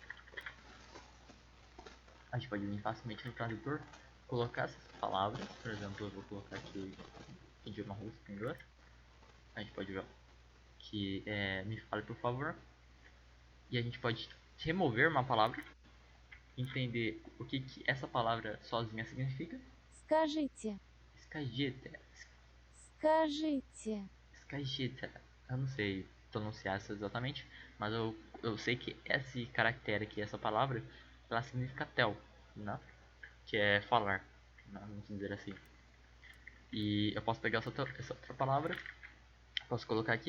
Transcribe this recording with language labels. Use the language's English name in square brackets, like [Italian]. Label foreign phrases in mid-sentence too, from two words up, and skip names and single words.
[Portuguese] A gente pode vir facilmente no tradutor, colocar essas palavras, por exemplo, eu vou colocar aqui idioma russo em inglês. A gente pode ver que me fale por favor. E a gente pode remover uma palavra, entender o que essa palavra sozinha significa. [Russian] Скажите, Skagita, скажите, skagita. [Portuguese] Eu não sei pronunciar isso exatamente, mas eu sei que esse caractere aqui, essa palavra, ela significa tel, né? Que é falar, né? Vamos dizer assim. E eu posso pegar essa outra palavra, posso colocar aqui.